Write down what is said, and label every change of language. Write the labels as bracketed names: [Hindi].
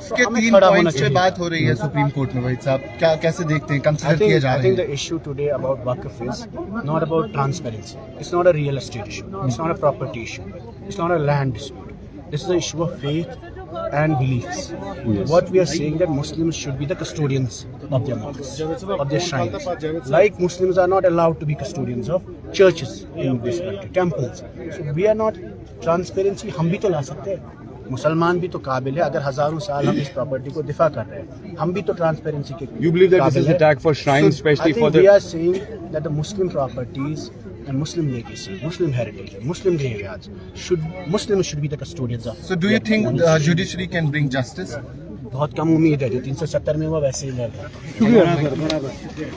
[Urdu] وقف کے 3 پوائنٹس پہ بات ہو رہی ہے سپریم کورٹ میں, وحید صاحب کیا کیسے دیکھتے ہیں, کنسیڈر کیا جا رہا ہے؟ [English] I think the issue today about Waqf is not about transparency. It's not a real estate issue. It's not a property issue. It's not a land dispute. This is an issue of faith and beliefs. Yes. What we are saying that Muslims should be the custodians of their mosques, of their shrines. Like Muslims are not allowed to be custodians of churches in this country, temples. So we are not transparency. [Urdu] ہم بھی تو لا سکتے ہیں, مسلمان بھی تو قابل ہے. اگر ہزاروں سال ہم اس پراپرٹی کو دفاع کر رہے ہیں, ہم بھی تو ٹرانسپیرنسی کے [English] You believe that this is an attack for shrines, especially for the... We are saying that the Muslim properties and Muslim legacy, Muslim heritage, Muslim graveyards, Muslims should be the custodians of. So do you think the judiciary can bring justice? [Urdu] بہت کم امید ہے, جو 370 میں ہوا ویسے ہی لڑ رہا ہے.